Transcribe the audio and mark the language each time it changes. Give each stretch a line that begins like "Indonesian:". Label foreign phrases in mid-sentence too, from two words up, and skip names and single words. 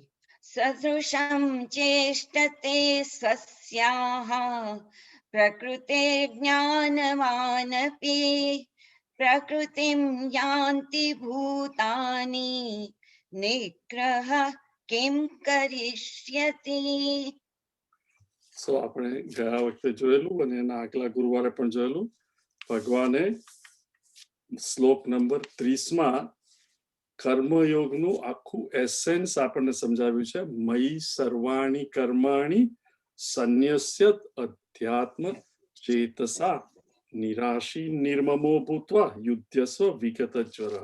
Sanskrit: सदृशं चेष्टते स्वस्याः प्रकृतिर्ज्ञानवानपि प्रकृतिं यान्ति भूतानि निग्रह किं करिष्यति.
Gujarati: સો આપણે ગયા વખતે જોયેલું અને એના આગલા ગુરુવારે પણ જોયેલું. ભગવાને શ્લોક નંબર 30માં કર્મયોગનું આખું એસેન્સ આપણને સમજાવ્યું છે.
Sanskrit: मयि सर्वाणि कर्माणि संन्यस्य अध्यात्म चेतसा निराशी निर्ममो भूत्वा युध्यस्व विगतज्वरः.